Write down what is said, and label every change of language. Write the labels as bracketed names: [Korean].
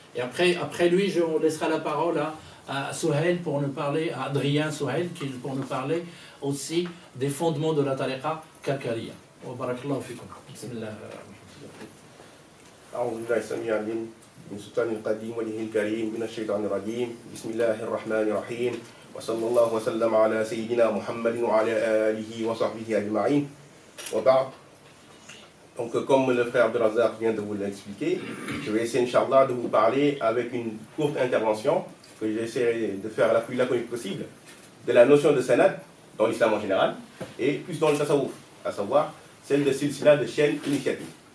[French] Et après lui, je laisserai la parole à Souhail pour nous parler, à Adrien Souhail, pour nous parler aussi des fondements de la tariqa karkariya. [Arabic] Wa barakallahu fikum. Bismillah. أعوذ بالله السميع العليم من سلطان القديم وجهه الكريم من الشيطان الرجيم بسم الله الرحمن الرحيم وصلى الله وسلم على سيدنا محمد وعلى آله وصحبه أجمعين وبعد. [French] Donc comme le frère Abdelrazak vient de vous l'expliquer, je vais essayer Inch'Allah de vous parler avec une courte intervention que j'essaierai de faire la plus laconique possible de la notion de sanad dans l'islam en général et plus dans le tasawwuf, à savoir celle de silsila de chaîne initiative.